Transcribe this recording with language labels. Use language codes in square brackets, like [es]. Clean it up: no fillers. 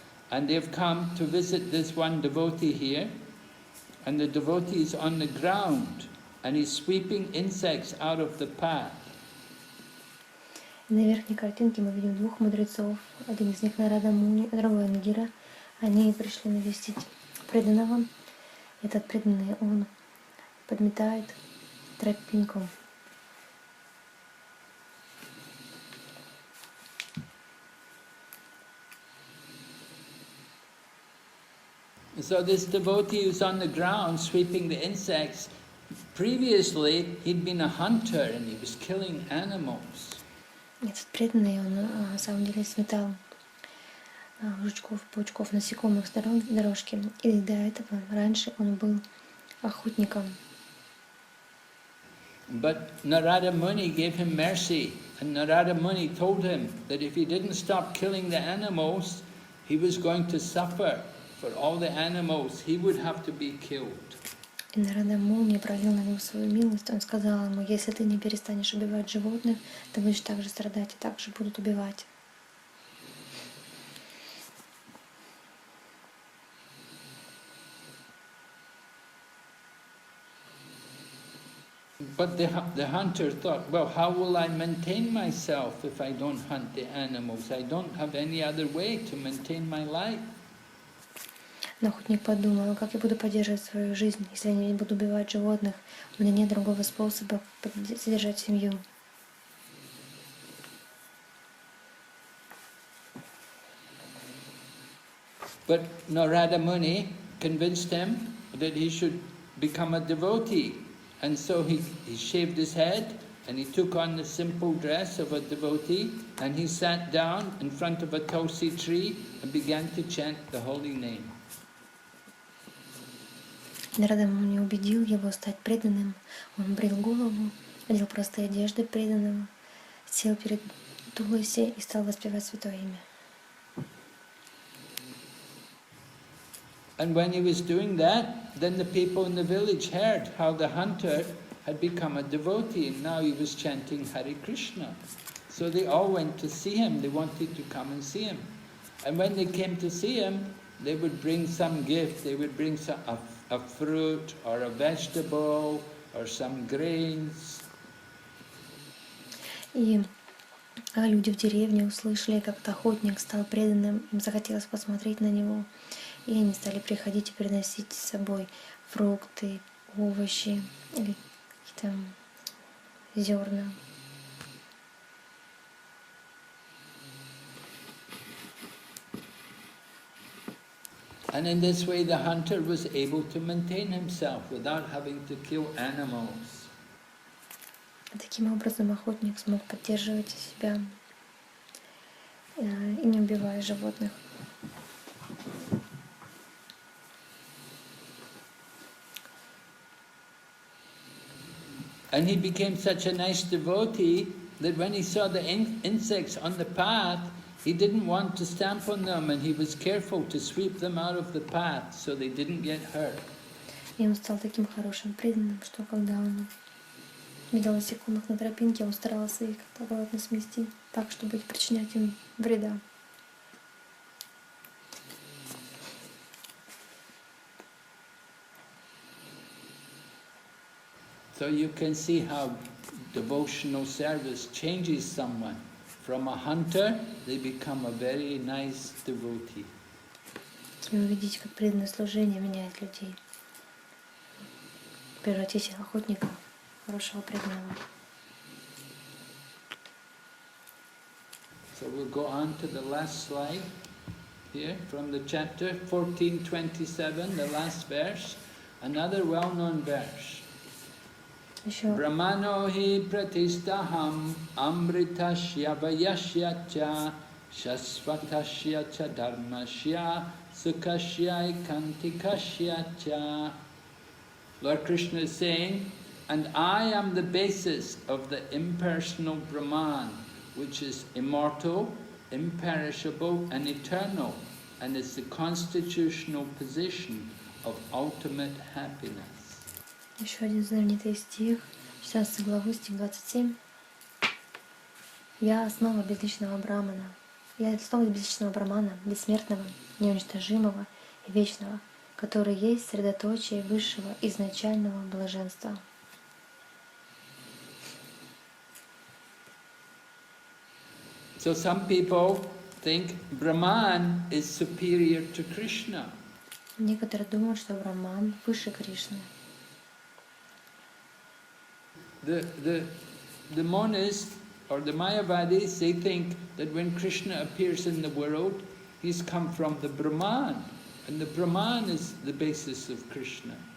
[en] And they've come to visit this one devotee here. And the devotee is on the ground and he's sweeping insects out of the path. [ru] На верхней картинке мы видим двух мудрецов. Один из них Нарада Муни, другой Ангира. Они пришли навестить преданного. Этот преданный, он подметает тропинку. [en] So this devotee who's on the ground sweeping the insects Previously, he'd been a hunter and he was killing animals. [ru] Этот преданный, он на самом деле сметал жучков, паучков, насекомых с дорожки. И до этого раньше он был охотником. [en] But Narada Muni gave him mercy, and Narada Muni told him that if he didn't stop killing the animals, he was going to suffer. For all the animals, he would have to be killed. [ru] И Нарада Муни проявил на него свою милость. Он сказал ему: если ты не перестанешь убивать животных, ты будешь также страдать, и также будут убивать. [en] But the hunter thought, well, how will I maintain myself if I don't hunt the animals? I don't have any other way to maintain my life. [ru] Но охотник подумал: как я буду поддерживать свою жизнь, если я не буду убивать животных? У меня нет другого способа содержать семью. [en] But Narada Muni convinced him that he should become a devotee. And so he shaved his head and he took on the simple dress of a devotee and he sat down in front of a tulsi tree and began to chant the holy name. [ru] Нарада Муни убедил его стать преданным. Он брил голову, одел простые одежды преданного, сел перед Туласи и стал воспевать святое имя. [en] And when he was doing that, then the people in the village heard how the hunter had become a devotee and now he was chanting Hare Krishna. So they all went to see him, they wanted to come and see him. And when they came to see him, they would bring some gift, they would bring a fruit or a vegetable or some grains. [ru] И люди в деревне услышали, как этот охотник стал преданным, им захотелось посмотреть на него. И они стали приходить и приносить с собой фрукты, овощи или какие-то зерна. [en] And in this way the hunter was able to maintain himself without having to kill animals. [ru] Таким образом охотник смог поддерживать себя и не убивая животных. [en] And he became such a nice devotee that when he saw the insects on the path, he didn't want to stamp on them and he was careful to sweep them out of the path so they didn't get hurt. [ru] И он стал таким хорошим преданным, что когда он видел насекомых на тропинке, он старался их как-то аккуратно смести, так, чтобы не причинять им вреда. [en] So you can see how devotional service changes someone. From a hunter, they become a very nice devotee. [ru] И увидеть, как преданное служение меняет людей. Превратить охотника в хорошего преданного. [en] So we'll go on to the last slide here from the chapter 1427, the last verse, another well-known verse. [sa] Brahmano hi pratistaham amritasya vayasya cha shasvatasya cha dharmasya sukashya ikantikashya cha. [en] Lord Krishna is saying, and I am the basis of the impersonal Brahman, which is immortal, imperishable and eternal, and is the constitutional position of ultimate happiness. [ru] Еще один знаменитый стих, 16 главы, стих 27. Я основа безличного Брахмана. Я основа безличного Брахмана, бессмертного, неуничтожимого и вечного, который есть средоточие высшего изначального блаженства. [en] So some people think Brahman is superior to Krishna. [ru] Некоторые думают, что Брахман выше Кришны. [en] The monists or the Mayavadis, they think that when Krishna appears in the world, he's come from the Brahman, and the Brahman is the basis of Krishna.